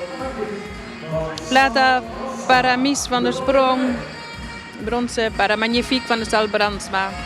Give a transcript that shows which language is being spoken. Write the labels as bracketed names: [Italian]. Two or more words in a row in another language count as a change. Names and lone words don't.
[Spanish] Plata para Mies van der Sprong. Bronce para Magnifique van Stal Brandsma.